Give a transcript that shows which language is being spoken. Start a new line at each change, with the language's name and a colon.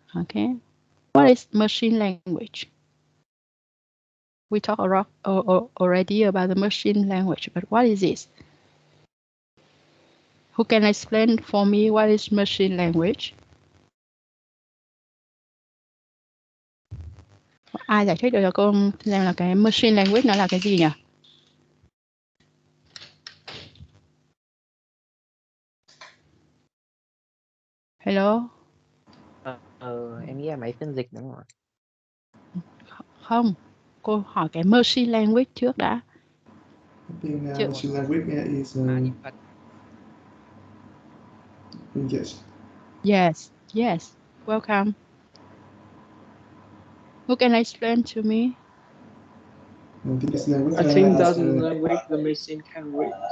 English: Okay, what is machine language? We talked already about the machine language, but what is this? Who can explain for me what is machine language?
Vietnamese: Ai giải thích được cho cô xem là cái machine language nó là cái gì nhỉ?
English: Hello?
Vietnamese: Em nghĩ là máy phiên dịch đúng không ạ? Không, cô hỏi cái machine language trước đã.
English: I think machine language is yes. Yes, welcome. Who can explain to me? I think that's the language the machine can read.